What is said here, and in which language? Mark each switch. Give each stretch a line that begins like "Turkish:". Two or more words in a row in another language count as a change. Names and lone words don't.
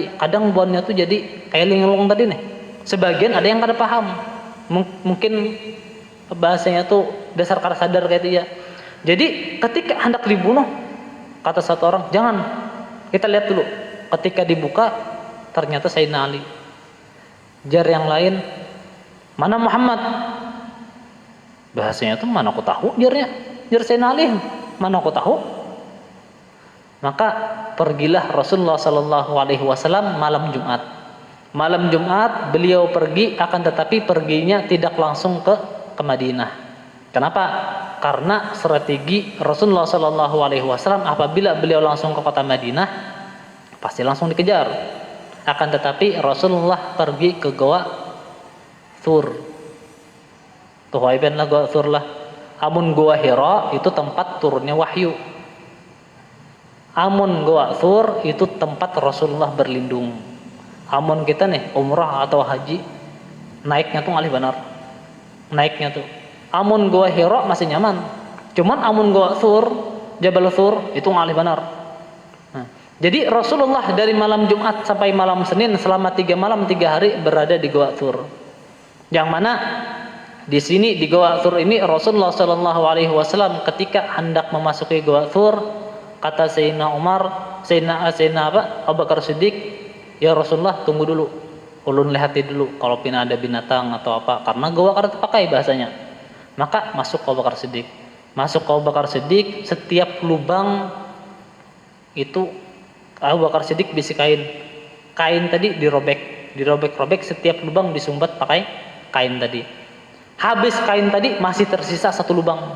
Banjar: Kadang bonnya tuh jadi kayak linglung tadi nih. Sebagian ada yang kada paham. Mungkin bahasanya tuh dasar kada sadar kayak itu ya.
Indonesian: Jadi ketika hendak dibunuh, kata satu orang, jangan. Kita lihat dulu. Ketika dibuka, ternyata Sayyidina Ali.
Banjar: Jar yang lain, mana Muhammad? Bahasanya tuh mana aku tahu jarnya. Jar Sayyidina Ali, mana aku tahu?
Indonesian: Maka pergilah Rasulullah
Arabic: sallallahu alaihi wasallam
Indonesian: malam Jumat. Malam Jumat beliau pergi, akan tetapi perginya tidak langsung ke Madinah. Kenapa? Karena strategi Rasulullah
Arabic: sallallahu alaihi wasallam
Indonesian: apabila beliau langsung ke kota Madinah pasti langsung dikejar. Akan tetapi Rasulullah pergi ke Goa Thur.
Banjar: Tuh lah Goa Thur lah. Amun Goa Hira itu tempat turunnya wahyu. Amun Goa Thur itu tempat Rasulullah berlindung. Amun kita nih umrah atau haji, naiknya tuh ngalih benar. Naiknya tuh. Amun Goa Hira masih nyaman. Cuman amun Goa Thur, Jabal Thur itu ngalih benar.
Indonesian: Jadi Rasulullah dari malam Jumat sampai malam Senin selama 3 malam 3 hari berada di Goa Thur. Yang mana di sini di Goa Thur ini Rasulullah
Arabic: Shallallahu Alaihi Wasallam
Indonesian: ketika hendak memasuki Goa Thur, kata Sayyidina Umar, Sayyidina Abu Bakar Siddiq,
Arabic: ya Rasulullah
Indonesian: tunggu dulu,
Banjar: ulun lihati dulu kalau pina ada binatang atau apa, karena goa kada terpakai bahasanya.
Indonesian: Maka masuk Abu Bakar Siddiq. Masuk Abu Bakar Siddiq, setiap lubang itu Abu Bakar Siddiq bisi kain tadi dirobek-robek, setiap lubang disumbat pakai kain tadi. Habis kain tadi masih tersisa 1 lubang.